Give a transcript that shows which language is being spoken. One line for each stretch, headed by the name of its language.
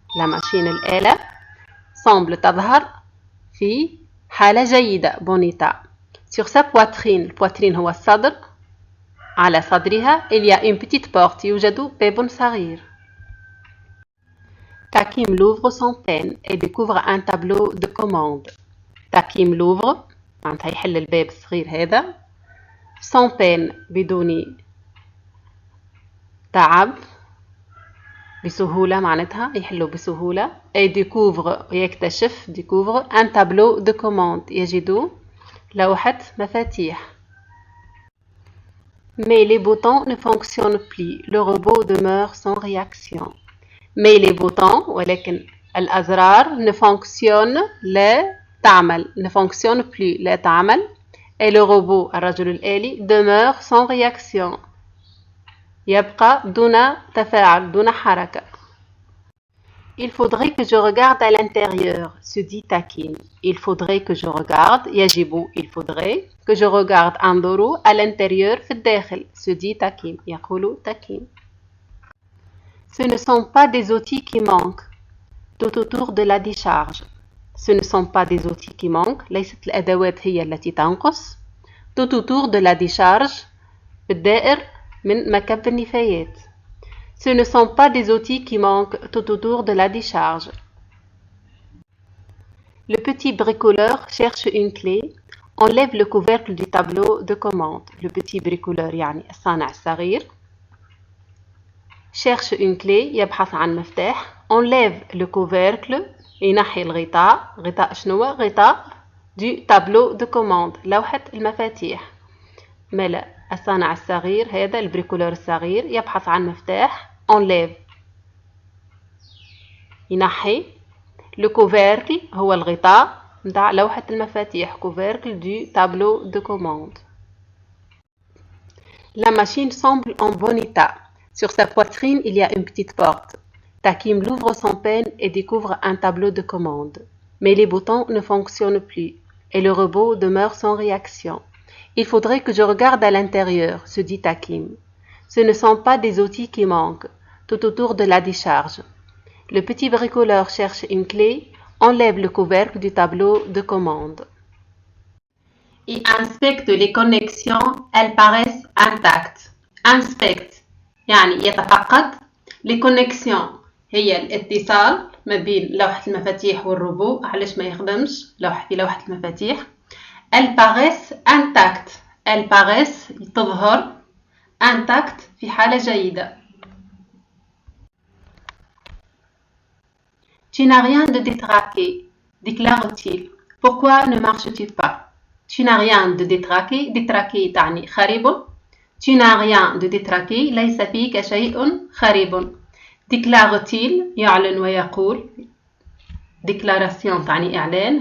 French: La machine
Arabic: الآلة
French: semble
Arabic: تظهر في حالة جيدة
French: bon état. Sur sa poitrine, poitrine
Arabic: هو الصدر. على صدرها,
French: il y a une petite porte.
Arabic: يوجد باب صغير.
French: Takim l'ouvre sans peine et découvre un tableau de commande. Takim l'ouvre,
Arabic: معناتها يحل الباب الصغير هذا.
French: Sans peine,
Arabic: بدون تعب. بسهولة معناتها يحلو بسهولة.
French: Et découvre
Arabic: يكتشف
French: découvre un tableau de commande.
Arabic: يجد لوحة مفاتيح.
French: Mais les boutons ne fonctionnent plus. Le robot demeure sans réaction. Mais les boutons
Arabic: ولكن الأزرار
French: ne fonctionnent
Arabic: لا تعمل
French: ne fonctionne plus
Arabic: لا تعمل.
French: Et le robot
Arabic: الرجل الآلي
French: demeure sans réaction.
Arabic: يبقى دون تفاعل دون حركة.
French: Il faudrait que je regarde à l'intérieur, se dit Takim. Il faudrait que je regarde,
Arabic: يجب,
French: il faudrait que je regarde
Arabic: انظر
French: à l'intérieur
Arabic: في الداخل,
French: se dit Takim.
Arabic: يقول
French: Takim. Ce ne sont pas des outils qui manquent tout autour de la décharge. Ce ne sont pas des outils qui manquent.
Arabic: ليست الأدوات هي التي تنقص.
French: Tout autour de la décharge
Arabic: بالدائر من مكب النفايات.
French: Ce ne sont pas des outils qui manquent tout autour de la décharge. Le petit bricoleur cherche une clé, enlève le couvercle du tableau de commande. Le petit bricoleur
Arabic: يعني الصانع الصغير
French: cherche une clé
Arabic: يبحث عن مفتاح.
French: Enlève le couvercle
Arabic: ينحي الغطاء. غطاء شنو؟ غطاء
French: du tableau de commande
Arabic: لوحة المفاتيح. ملأ الصانع الصغير هذا البريكولور الصغير يبحث عن مفتاح.
French: enlève
Arabic: ينحي.
French: le couvercle
Arabic: هو الغطاء متاع لوحة المفاتيح.
French: couvercle du tableau de commande. La machine semble en bon état. Sur sa poitrine, il y a une petite porte. Takim l'ouvre sans peine et découvre un tableau de commande. Mais les boutons ne fonctionnent plus et le robot demeure sans réaction. Il faudrait que je regarde à l'intérieur, se dit Takim. Ce ne sont pas des outils qui manquent tout autour de la décharge. Le petit bricoleur cherche une clé, enlève le couvercle du tableau de commande. Il inspecte les connexions, elles paraissent intactes. Inspecte
Arabic: يعني يتفقد.
French: Les connexions
Arabic: هي الاتصال ما بين لوحة المفاتيح والروبو. علاش ما يخدمش في لوحة المفاتيح.
French: Elles paraissent intactes. Elles paraissent
Arabic: تظهر
French: intact
Arabic: في حالة جيدة.
French: Tu n'as rien de détraqué, déclare-t-il. Pourquoi ne marches-tu pas? Tu n'as rien de détraqué. détraqué
Arabic: تعني خريب.
French: Tu n'as rien de détraqué.
Arabic: ليس فيك شيء خريب.
French: déclare-t-il
Arabic: يعلن ويقول.
French: déclaration
Arabic: تعني إعلان.